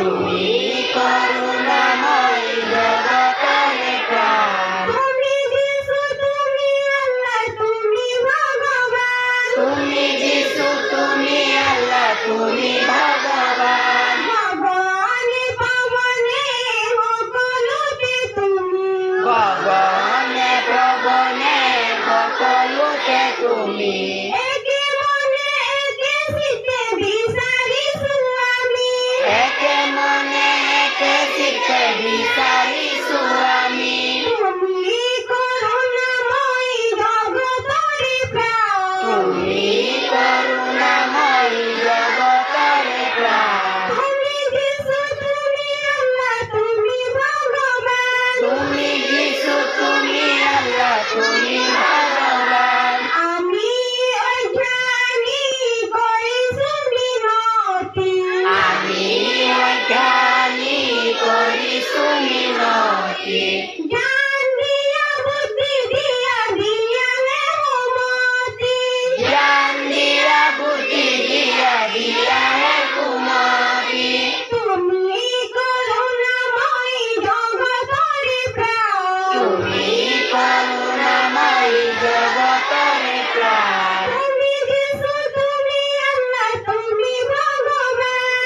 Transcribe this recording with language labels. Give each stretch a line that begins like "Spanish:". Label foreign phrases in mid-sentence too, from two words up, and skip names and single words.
Bangla: তুমি করুণাময় জগতের প্রাণ তুমি যিশু তুমি আল্লাহ তুমি ভগবান তুমি যিশু তুমি আল্লাহ তুমি ভগবান
Assamese: ভগবানে পাবনে সকলতে তুমি ভগবানে প্রবনে সকলোতে তুমি একে মনে একে চিত্তে বিচাৰিছো আমি একে মনে একে চিত্তে বিচাৰিছো আমি
Bangla: তুমি করুণাময় জগতের প্রাণ তুমি করুণাময় জগতের প্রাণ তুমি যিশু তুমি আল্লাহ তুমি ভগবান তুমি যিশু তুমি আল্লাহ তুমি ভগবান
Assamese: আমি অজ্ঞানী কৰিছো বিনতি আমি অজ্ঞানী কৰিছো মিনতি জ্ঞান দিয়া বুদ্ধি দিয়া দিয়ালে মমতি জ্ঞান দিয়া বুদ্ধি দিয়া দিয়াহে কুমতি
Bangla: তুমি করুণাময় জগতের প্রাণ তুমি করুণাময় জগতের প্রাণ তুমি যিশু তুমি আল্লাহ তুমি ভগবান